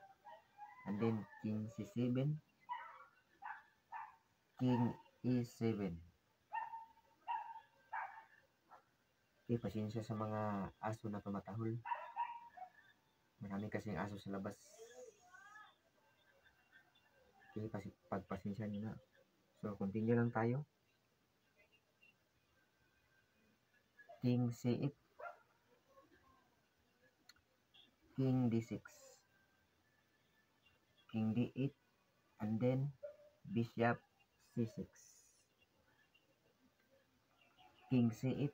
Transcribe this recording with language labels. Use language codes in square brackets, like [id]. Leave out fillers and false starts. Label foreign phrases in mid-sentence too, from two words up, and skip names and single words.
[en] And then King C7. King E7. Okay, [tl] pasensya sa mga aso na tumatahol. Marami kasing aso sa labas. Okay, pagpasensya nyo na. So, continue lang tayo. [en] King C8. King D6. King D8. And then, Bishop C6. King C8.